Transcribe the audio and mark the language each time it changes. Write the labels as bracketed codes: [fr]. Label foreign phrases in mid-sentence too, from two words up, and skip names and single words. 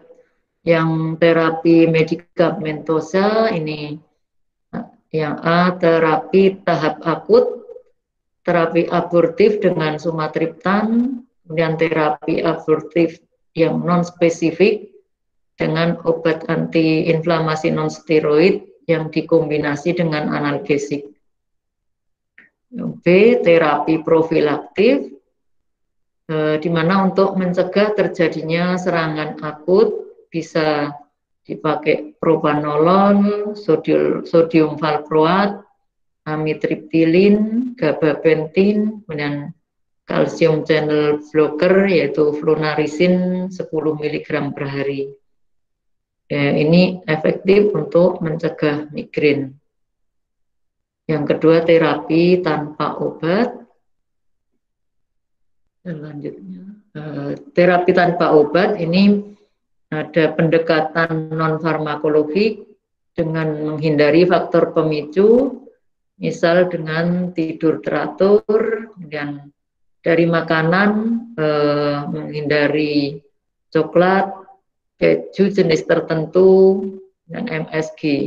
[id] Yang terapi medikamentosa ini, yang A, terapi tahap akut, terapi abortif dengan sumatriptan, kemudian terapi abortif yang non-spesifik dengan obat antiinflamasi non-steroid yang dikombinasi dengan analgesik. B, terapi profilaktif, di mana untuk mencegah terjadinya serangan akut bisa dipakai propanolol, sodium valproat, amitriptilin, gabapentin, kemudian kalsium [en] channel blocker [id] yaitu flunarizin 10 mg per hari. Ini efektif untuk mencegah migrain. Yang kedua, terapi tanpa obat. Selanjutnya, terapi tanpa obat ini ada pendekatan non-farmakologik dengan menghindari faktor pemicu, misal dengan tidur teratur, kemudian dari makanan menghindari coklat, keju jenis tertentu, dan MSG.